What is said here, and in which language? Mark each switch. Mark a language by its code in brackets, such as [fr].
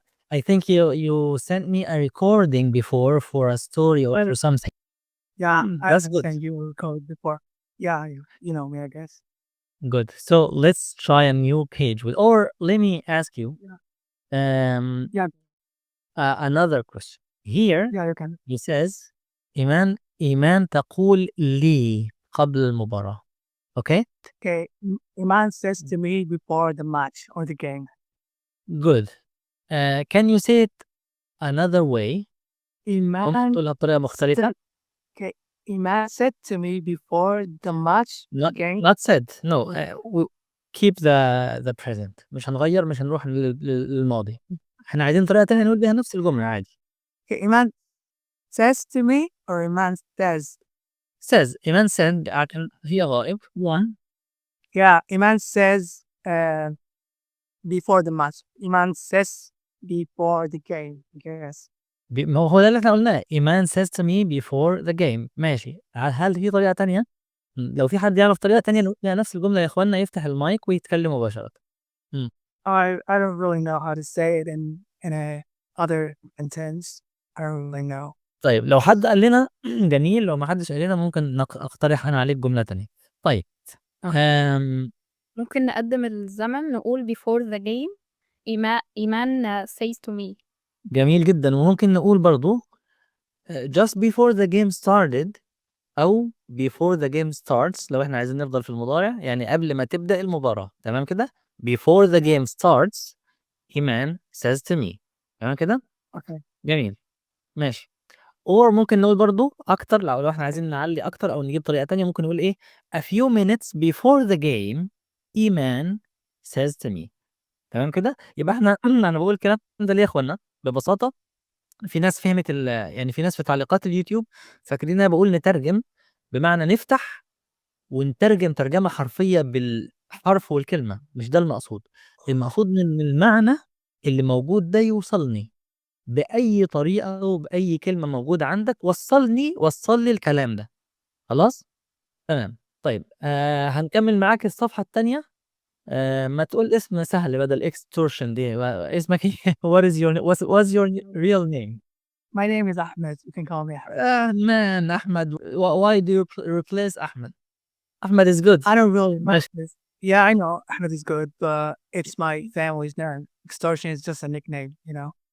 [en] I think you sent me a recording before for a story or something. Yeah, that's I good. sent you a code before. Yeah, you know me, I guess. Good. So let's try a new page with, or let me ask you. Yeah. Another question. Here Yeah, you can. he says, [ar] إيمان تقول لي قبل المباراة. [en] Okay? Okay, Iman says to me before the match or the game. Good. Can you say it another way? Iman, [ar] ممكن تقولها بطريقة مختلفة. [en] okay, Iman said to me before the match game. Not said. No. We keep the present. [ar] مش هنغير، مش هنروح للماضي. احنا عايزين طريقة تانية نقول بيها نفس الجملة عادي. [en] Okay, Iman says to me or Iman says? [ar] Says. إيمان said عشان هي غائب. One. [en] Yeah, Iman says before the match. Iman says before the game. Yes. [ar] ما هو ده اللي احنا قلناه. [en] إيمان says to me before the game. [ar] ماشي. هل في طريقة تانية؟ لو في حد يعرف طريقة تانية نقول فيها نفس الجملة يا إخوانا يفتح المايك ويتكلم مباشرة. [en] I don't really know how to say it in a other sentence. I don't really know. [ar] طيب لو حد قال لنا جميل، لو ما حدش قال لنا ممكن أقترح أنا عليك جملة تانية. طيب ممكن نقدم الزمن نقول [en] before the game [ar] إيمان [en] says to me. [ar] جميل جدا. وممكن نقول برضو [en] just before the game started [ar] أو [en] before the game starts [ar] لو احنا عايزين نفضل في المضارع، يعني قبل ما تبدأ المباراة. تمام كده؟ [en] before the game starts إيمان says to me. [ar] تمام كده؟ [en] Okay. [ar] جميل. ماشي. or ممكن نقول برضو أكتر، لو احنا عايزين نعلي أكتر أو نجيب طريقة تانية ممكن نقول إيه [en] a few minutes before the game إيمان says to me. [ar] تمام كده؟ يبقى احنا أنا بقول الكلام ده ليه يا إخوانا؟ ببساطة في ناس فهمت يعني في ناس في تعليقات اليوتيوب فاكرين انا بقول نترجم بمعنى نفتح ونترجم ترجمة حرفية بالحرف والكلمة. مش ده المقصود. المقصود ان المعنى اللي موجود ده يوصلني بأي طريقة أو بأي كلمة موجودة عندك. وصل لي الكلام ده. خلاص؟ تمام. طيب هنكمل معاك الصفحة التانية. ما تقول اسم سهل بدل extortion دي. اسمك ايه؟ [en] what's your real name؟ My name is Ahmed. You can call me Ahmed. Man, Ahmed. Why do you replace Ahmed? Ahmed is good. I don't really know [ar] ماشي. [en] this. Yeah, I know Ahmed is good, but it's my family's name. Extortion is just a nickname, you know.